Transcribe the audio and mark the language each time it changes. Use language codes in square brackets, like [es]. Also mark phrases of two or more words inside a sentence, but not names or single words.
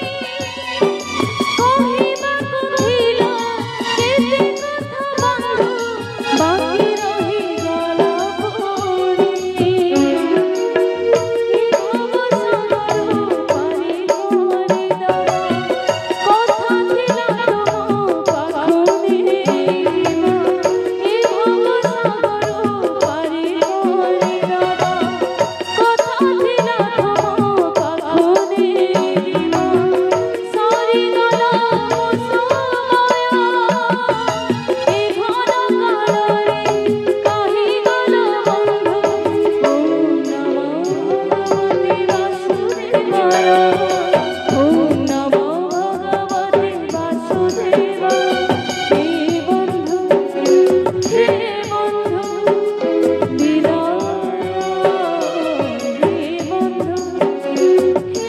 [or] କହିବାକୁ ଥିଲା କେତେ କଥା ବନ୍ଧୁ ବାକି ରହି ଗଲା ପୁଣି ଭବ ସାଗର ପାରି କର କଥା ଥିଲା ତୁମ ପାଖୁନି ଭବ ସାଗର ପାରି କଥା ଥିଲା ତୁମ ପାଖୁନି ସାରି ଗଲା ମୋ ସମୟ ଏ ଘନ କାଳରେ କାହିଁ ଗଲା ବନ୍ଧୁ [sa] ओम नमो भगवते वासुदेवाय ओम नमो भगवते वासुदेवाय [or] ହେ ବନ୍ଧୁ ବିଦାୟ ହେ ବନ୍ଧୁ